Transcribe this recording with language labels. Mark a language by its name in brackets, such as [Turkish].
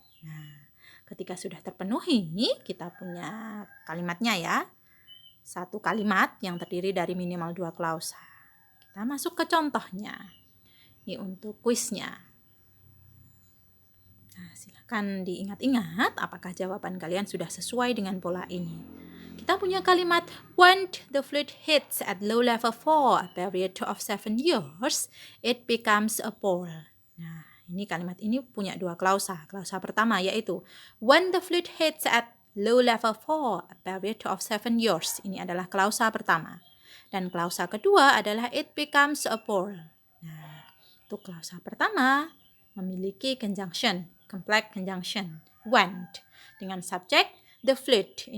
[Indonesian] Nah, ketika sudah terpenuhi, kita punya kalimatnya ya. Satu kalimat yang terdiri dari minimal dua klausa. Kita masuk ke contohnya. Ini untuk kuisnya. Nah, silakan diingat-ingat apakah jawaban kalian sudah sesuai dengan pola ini. Kita punya kalimat [English] when the fluid hits at low level for a period of 7 years, it becomes a ball. [Indonesian] Nah, ini kalimat ini punya dua klausa. Klausa pertama yaitu [English] when the fluid hits at low level for a period of 7 years. [Indonesian] Ini adalah klausa pertama. Dan klausa kedua adalah [English] it becomes a ball. [Indonesian] Nah, untuk klausa pertama memiliki conjunction, complex conjunction, when dengan subjek the fluid.